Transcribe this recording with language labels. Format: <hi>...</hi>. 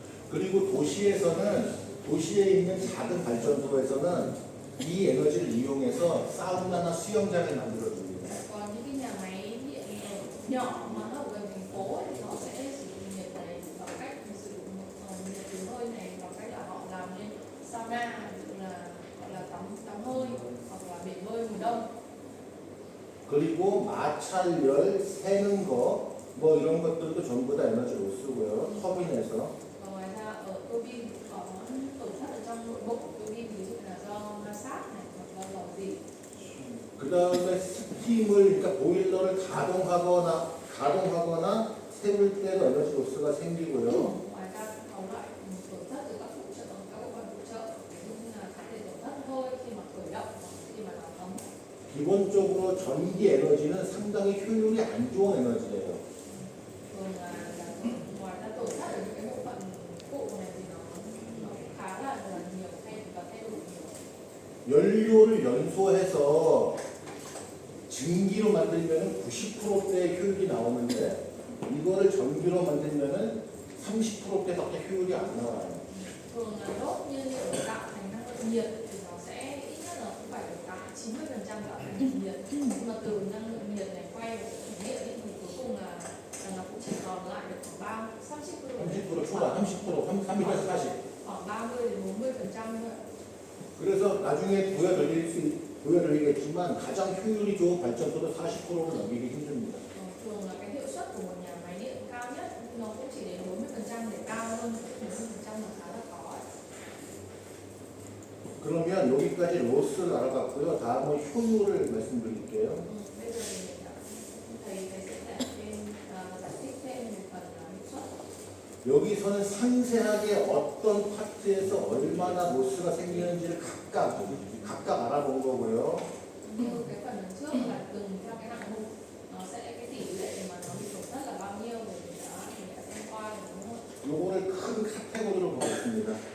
<ko>그리고 도시에 있는 작은 발전소에서는 이 에너지를 이용해서 사우나나 수영장을 만들어줍니다.</ko> <vi>Còn những cái nhà máy điện nhỏ mà nó ở gần thành phố ấy, thì họ sẽ sử dụng nhiệt này bằng cách sử dụng nhiệt từ hơi này bằng cách là họ làm nên sauna, ví dụ là gọi là tắm hơi hoặc là bể bơi mùa đông.</vi> <ko>그리고 마찰열, 새는 거, 뭐 이런 것들도 전부 다 에너지로 쓰고요. 터빈에서.</ko> <vi>Và ngoài ra ở tua bin có tổn thất ở trong nội bộ của tua bin, ví dụ là do ma sát này hoặc do dầu dỉ.</vi> <ko>그 다음에 스팀을, 그러니까 보일러를 가동하거나 세울 때도 에너지 로스가 생기고요.</ko> <vi>Ngoài ra có loại tổn thất từ các bộ phận phụ trợ, ví dụ như là có thể tổn thất hơi khi mà khởi động hoặc khi mà làm ấm.</vi> <ko>기본적으로 전기 에너지는 상당히 효율이 안 좋은 에너지예요.</ko> <vi>Thường là ngoài ra tổn thất ở những cái bộ phận phụ này thì nó khá là nhiều và thay đổi nhiều.</vi> <ko>연료를 연소해서 증기로 만들면 90%대의 효율이 나오는데 이거를 전기로 만들면 30%대밖에 효율이 안 나와요.</ko> <vi>Thường là đốt nhiên liệu tạo thành năng lượng nhiệt thì nó sẽ ít nhất là cũng phải đạt 90% tạo thành nhiệt. Nhưng mà từ năng lượng nhiệt này quay về thủy điện ấy, thì cuối cùng là nó cũng chỉ còn lại được khoảng</vi> <ko>30% 초과, 30%, 30에서 40.</ko> <vi>khoảng 30 đến 40% thôi.</vi> <ko>그래서 나중에 보여드리겠지만 가장 효율이 좋은 발전소도 40%를 넘기기 힘듭니다.</ko> <vi>Thường là cái hiệu suất của một nhà máy điện cao nhất nó cũng chỉ đến 40%, để cao hơn 40% là khá là khó.</vi> <ko>그러면 여기까지 로스를 알아봤고요. 다음은 효율을 말씀드릴게요.</ko> <vi>Bây giờ thì thầy sẽ giải thích thêm một phần hiệu suất.</vi> <ko>여기서는 상세하게 어떤 파트에서 얼마나 로스가 생기는지를 각각 알아본 거고요.</ko> <vi>Như cái phần lần trước là từng theo cái hạng mục nó sẽ cái tỷ lệ mà nó bị tổn thất là bao nhiêu rồi thì đã xem qua rồi đúng không?</vi> <ko>요거를 큰 카테고리로 보겠습니다.</ko>